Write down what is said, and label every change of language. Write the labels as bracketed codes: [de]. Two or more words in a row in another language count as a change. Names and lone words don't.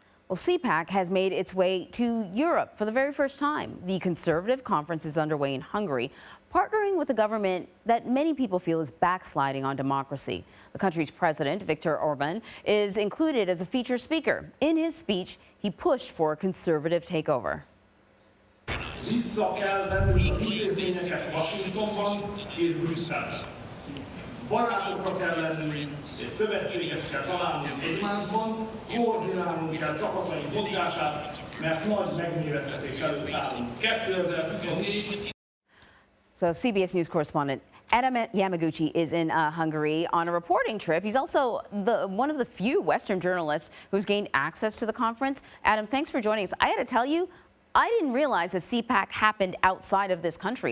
[en] Well, CPAC has made its way to Europe for the very first time. The conservative conference is underway in Hungary, partnering with a government that many people feel is backsliding on democracy. The country's president, Viktor Orban, is included as a featured speaker. In his speech, he pushed for a conservative takeover. [hu] Vissza kell vennünk az intézményeket Washingtonban és Brüsszelben. Barátokra kell lennünk, és szövetséges kell találnunk egymásban, koordinálnunk kell csapataink mozgását, mert nagy megmérettetés előtt állunk. 2024. [en] So CBS News correspondent Adam Yamaguchi is in Hungary on a reporting trip. He's also one of the few Western journalists who's gained access to the conference. Adam, thanks for joining us. I had to tell you, I didn't realize that CPAC happened outside of this country.